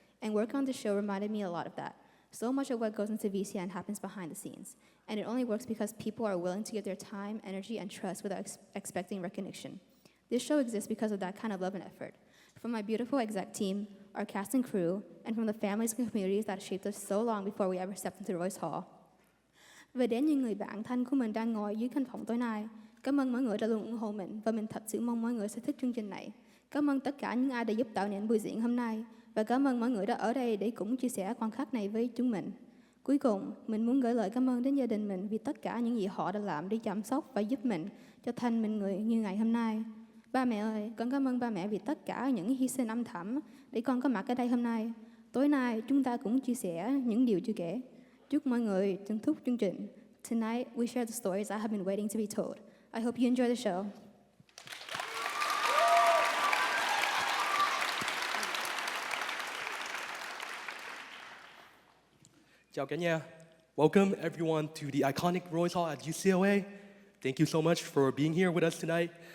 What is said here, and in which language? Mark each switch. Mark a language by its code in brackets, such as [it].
[en] And working on the show reminded me a lot of that. So much of what goes into VCN happens behind the scenes, and it only works because people are willing to give their time, energy, and trust without expecting recognition. This show exists because of that kind of love and effort. From my beautiful exec team, our cast and crew, and from the families and communities that shaped us so long before we ever stepped into Royce Hall. [vi] Về đến những người bạn thân của mình đang ngồi dưới căn phòng tối nay, cảm ơn mọi người đã luôn ủng hộ mình và mình thật sự mong mọi người sẽ thích chương trình này. Cảm ơn tất cả những ai đã giúp tạo nên buổi diễn hôm nay và cảm ơn mọi người đã ở đây để cũng chia sẻ khoảnh khắc này với chúng mình. Cuối cùng, mình muốn gửi lời cảm ơn đến gia đình mình vì tất cả những gì họ đã làm để chăm sóc và giúp mình trở thành mình người như ngày hôm nay. Ba mẹ ơi, con cảm ơn ba mẹ vì tất cả những hy sinh âm thầm để con có mặt ở đây hôm nay. Tối nay, chúng ta cũng chia sẻ những điều chưa kể. Chúc mọi người thưởng thức chương trình. [en] Tonight, we share the stories I have been waiting to be told. I hope you enjoy the show. [vi] Chào cả nhà. [en] Welcome everyone to the iconic Royce Hall at UCLA. Thank you so much for being here with us tonight.